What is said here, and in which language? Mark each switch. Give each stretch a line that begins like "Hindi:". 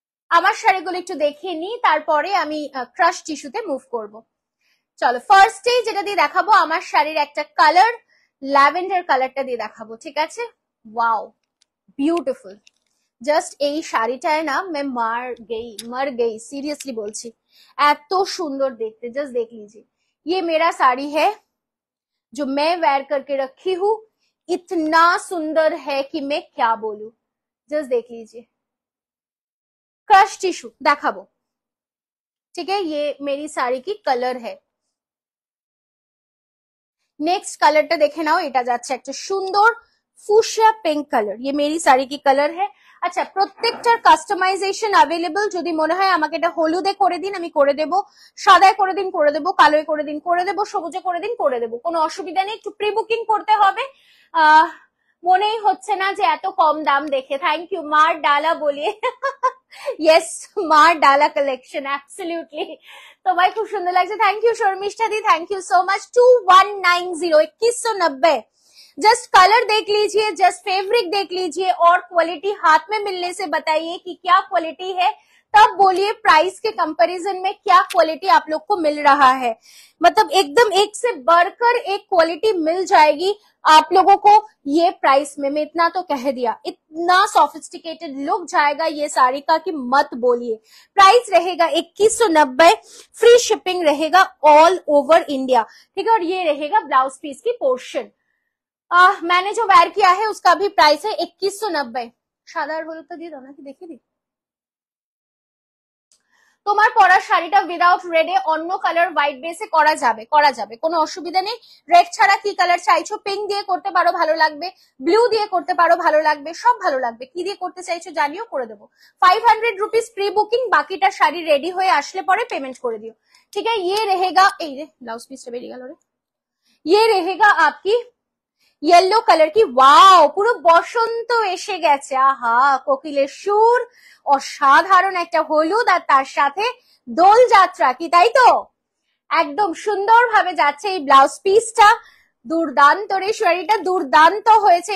Bangla: আমার শাড়িগুলো একটু দেখিয়ে নিই, তারপরে আমি ক্রাশ টিস্যুতে মুভ করব। চলো ফার্স্টে যেটা দিয়ে দেখাবো আমার শাড়ির একটা কালার, ল্যাভেন্ডার কালারটা দিয়ে দেখাবো, ঠিক আছে? Wow, beautiful. জাস্ট এই শাড়িটায় না
Hindi: मर गई सीरियसली
Bangla: বলছি, এত সুন্দর দেখতে।
Hindi: জাস্ট देख लीजिए, ये मेरा साड़ी है जो मैं वेयर करके रखी हूँ, इतना सुंदर है कि मैं क्या बोलूं। जस्ट देख लीजिए, क्रश टिश्यू
Bangla: দেখাবো,
Hindi: ठीक है? ये मेरी साड़ी की कलर है।
Bangla: नेक्स्ट कलरটা দেখে নাও, এটা যাচ্ছে একটা সুন্দর ফুশিয়া পিঙ্ক কালার।
Hindi: ये मेरी साड़ी की कलर है।
Bangla: আচ্ছা, প্রত্যেকটার কাস্টমাইজেশন
Hindi: अवेलेबल।
Bangla: যদি মনে হয় আমাকে এটা হলুদে করে দিন, আমি করে দেব। সাদায় করে দিন, করে দেব। কালোয় করে দিন, করে দেব। সবুজে করে দিন, করে দেব। কোনো অসুবিধা নেই। একটু প্রি বুকিং করতে হবে। মনেই হচ্ছে না যে এত কম দাম দেখে।
English: thank you
Hindi: মার ডালা বলিয়ে।
Bangla: ইয়েস, মার ডালা কালেকশন, অ্যাবসলিউটলি। তোমায় খুব সুন্দর লাগছে।
English: Thank you Sharmistha दी, thank you so much. 2190 2190।
Hindi: Just colour देख लीजिए, जस्ट फैब्रिक देख लीजिए और क्वालिटी हाथ में मिलने से बताइए कि क्या क्वालिटी है, तब बोलिए प्राइस के कंपैरिजन में क्या क्वालिटी आप लोग को मिल रहा है। मतलब एकदम एक से बढ़कर एक क्वालिटी मिल जाएगी आप लोगों को ये प्राइस में। मैं इतना तो कह दिया, इतना सोफिस्टिकेटेड लुक जाएगा ये साड़ी का कि मत बोलिए। प्राइस रहेगा 2190, फ्री शिपिंग रहेगा ऑल ओवर इंडिया, ठीक है? और ये रहेगा ब्लाउज पीस की पोर्शन। मैंने जो वेयर किया है उसका भी प्राइस है 2190।
Bangla: সাদার হলুদটা দিয়ে দাও নাকি, দেখি দি। তোমার পরা শাড়িটা উইদাউট রেডে অন্য কালার হোয়াইট বেসে করা যাবে, করা যাবে, কোনো অসুবিধা নেই। রেড ছাড়া কি কালার চাইছো? পিঙ্ক দিয়ে করতে পারো, ভালো লাগবে। ব্লু দিয়ে করতে পারো, ভালো লাগবে। সব ভালো লাগবে। কি দিয়ে করতে চাইছো জানিও, করে দেবো।
Hindi: 500 रुपीज प्री बुकिंग,
Bangla: বাকিটা শাড়ি রেডি হয়ে আসলে পরে পেমেন্ট করে দিও, ঠিক আছে?
Hindi: ये रहेगा,
Bangla: এই রে ব্লাউজ পিসটা বেরিয়ে গেল রে।
Hindi: ये रहेगा आपकी येलो कलर की।
Bangla: वाओ, পুরো বসন্ত এসে গেছে। আহা, কোকিলের সুর, অসাধারণ একটা হলুদ আর তার সাথে দোল যাত্রা, কি তাই তো? একদম সুন্দরভাবে যাচ্ছে এই ব্লাউজ পিসটা। দুর্দান্ত রে, শাড়িটা দুর্দান্ত হয়েছে।